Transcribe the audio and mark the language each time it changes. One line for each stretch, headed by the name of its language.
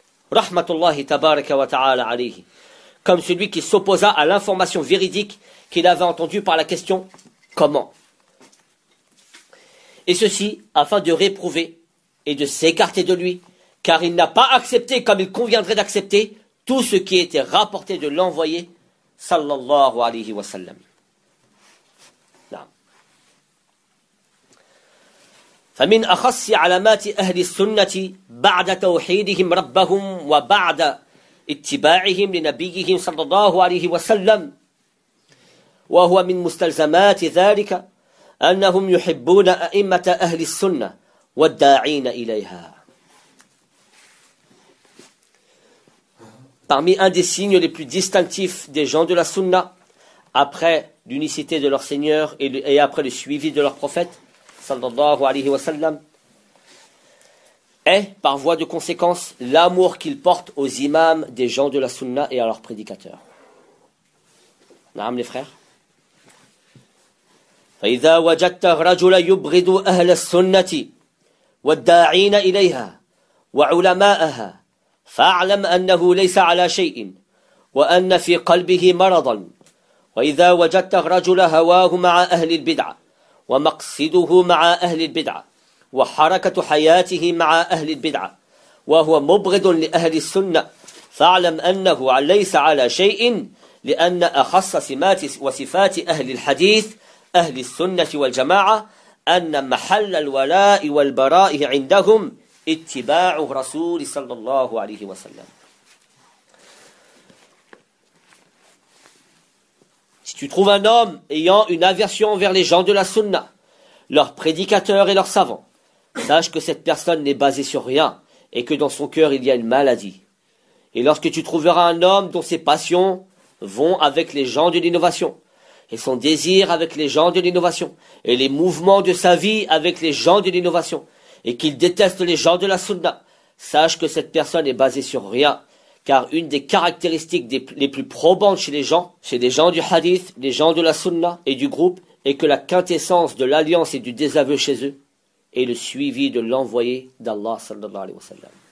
Arabic: Rahmatullahi tabaraka wa ta'ala alayhi.
French: Comme celui qui s'opposa à l'information véridique qu'il avait entendue par la question « Comment ?» Et ceci afin de réprouver et de s'écarter de lui, car il n'a pas accepté comme il conviendrait d'accepter tout ce qui était rapporté de l'envoyé
Arabic: sallallahu alayhi wa sallam. فمن أخص علامات أهل السنة بعد توحيدهم ربهم وبعد اتباعهم لنبيهم صلى الله عليه وسلم وهو من مستلزمات ذلك أنهم يحبون أئمة أهل السنة والداعين إليها.
French: Parmi un des signes les plus distinctifs des gens de la Sunna, après l'unicité de leur Seigneur et après le suivi de leur prophète,
Arabic: sallallahu alayhi wa sallam,
French: est, par voie de conséquence, l'amour qu'ils portent aux imams des gens de la sunna et à leurs prédicateurs. Naam, les frères.
Arabic: فَإِذَا وَجَدْتَ رَجُلَ يُبْغِدُ أَهْلَ السُنَّةِ وَالدَّاعِينَ إِلَيْهَا وَعُلَمَاءَهَا فَاعْلَمْ أَنَّهُ لَيْسَ عَلَى شَيْءٍ وَأَنَّ فِي قَلْبِهِ مَرَضًا وَإِذَا وَجَدْتَ رَجُلَ هَوَاهُ مَعَ أَهْلِ الْبِدْعَةِ ومقصده مع أهل البدعة وحركة حياته مع أهل البدعة وهو مبغض لأهل السنة فاعلم أنه ليس على شيء لأن أخص سمات وصفات أهل الحديث أهل السنة والجماعة أن محل الولاء والبراء عندهم اتباع رسول صلى الله عليه وسلم.
French: Si tu trouves un homme ayant une aversion envers les gens de la sunna, leurs prédicateurs et leurs savants, sache que cette personne n'est basée sur rien et que dans son cœur il y a une maladie. Et lorsque tu trouveras un homme dont ses passions vont avec les gens de l'innovation, et son désir avec les gens de l'innovation, et les mouvements de sa vie avec les gens de l'innovation, et qu'il déteste les gens de la sunna, sache que cette personne est basée sur rien, car une des caractéristiques les plus probantes chez les gens du hadith, les gens de la sunna et du groupe, est que la quintessence de l'alliance et du désaveu chez eux est le suivi de l'envoyé d'Allah
Arabic: sallallahu alayhi wa sallam.